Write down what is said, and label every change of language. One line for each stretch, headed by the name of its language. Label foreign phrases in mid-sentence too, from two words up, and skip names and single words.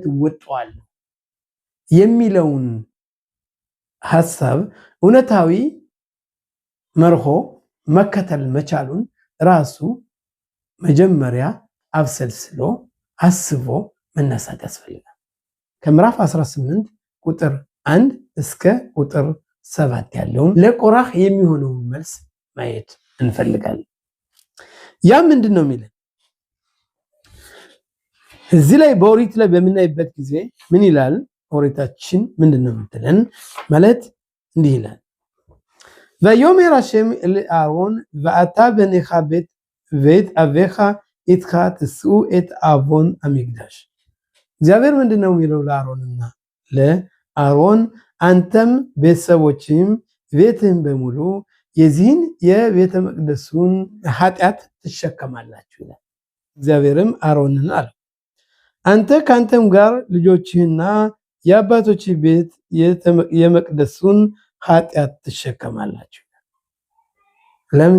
Amharic: እወጣዋለሁ የሚለውን ሐሳብ እውነታዊ መርሆ መከተል መቻሉን ራሱ መጀመሪያ አብሰልስሎ አስቦ መነሳት ያስፈልጋል። ከምዕራፍ 18 ቁጥር 1 እስከ ቁጥር 7 ያለውን ለኮራህ የሚሆነውን መልስ ማየት እንፈልጋለን። ያ ምንድን ነው የሚለን? እዚህ ላይ በኦሪት ላይ በምናይበት ጊዜ ምን ይላል? ኦሪታችን ምንድን ነው የምትለን? ማለት እንዲህ ይላል
Hebrew: ויאמר השם אל אהרון ואתה בניך ואת אביך איתך תשאו את עון המקדש።
Amharic: እግዚአብሔር ምንድን ነው የሚለው ለአሮንና ለአሮን አንተም ቤተሰቦችም ቤትህም በሙሉ የዚህን የቤተ መቅደሱን ኃጢአት ትሸከማላችሁ ይላል። እግዚአብሔርም አሮንን አለው አንተ ካንተም ጋር ልጆችህና የአባቶች ቤት የመቅደሱን ኃጢአት ትሸከማላችሁ። ለምን?